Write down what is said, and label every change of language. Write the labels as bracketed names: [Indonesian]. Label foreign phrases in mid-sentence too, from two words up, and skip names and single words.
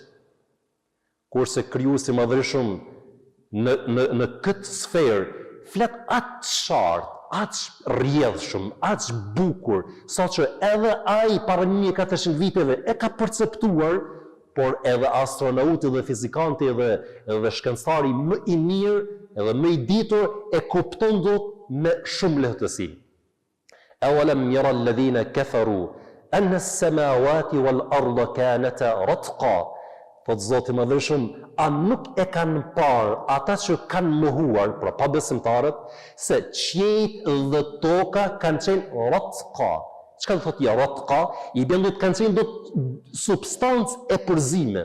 [Albanian] Kurse krijuesi i Madhërisht në këtë sferë flet atë qartë, atë rrjedhshëm, atë bukur, sa që edhe ai para 1400 viteve e ka perceptuar, por edhe astronauti dhe fizikanti dhe shkencëtari më i mirë edhe më i ditur e kupton dot me shumë lehtësi. [Arabic] أولم ير الذين كفروا أن السماوات والأرض كانتا رتقا. [Albanian] Thot Zoti i Madhërisht, a nuk e kanë parë ata që kanë mohuar, pra pa besimtarët, se qiejt dhe toka kanë qenë ratqa. Çka do thotë ratqa? I bën do të kanë qenë do substancë e përzime.